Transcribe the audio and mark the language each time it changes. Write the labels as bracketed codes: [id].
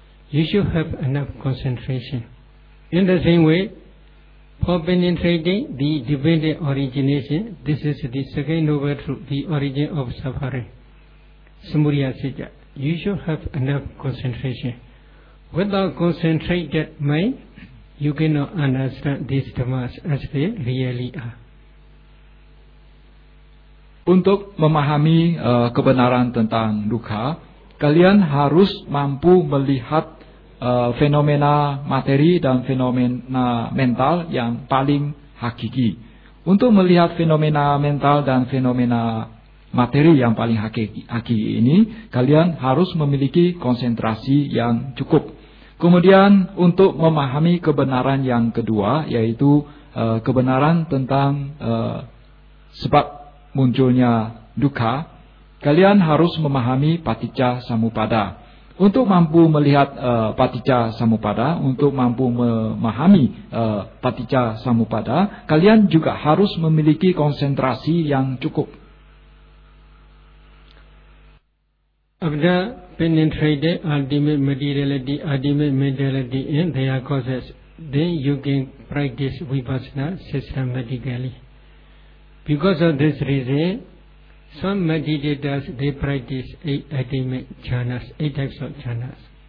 [en] You should have enough concentration. In the same way, for penetrating the dependent origination, this is the second noble truth, the origin of suffering, samudaya citta. You should have enough concentration. Without concentrated mind, you cannot understand these dhammas as they really are. [id] Untuk memahami kebenaran tentang dukkha, kalian harus mampu melihat fenomena materi dan fenomena mental yang paling hakiki. Untuk melihat fenomena mental dan fenomena materi yang paling hakiki ini, kalian harus memiliki konsentrasi yang cukup. Kemudian untuk memahami kebenaran yang kedua, yaitu kebenaran tentang sebab munculnya dukkha, kalian harus memahami paticca samuppada. Untuk mampu melihat paticca samuppada, untuk mampu memahami paticca samuppada, kalian juga harus memiliki konsentrasi yang cukup. [en] Abda penetrate ultimate materiality, ultimate mentality in their causes, then you can practice vipassana systematically. Because of this reason, some meditators, they practice eight attainment jhanas, eight types of jhanas.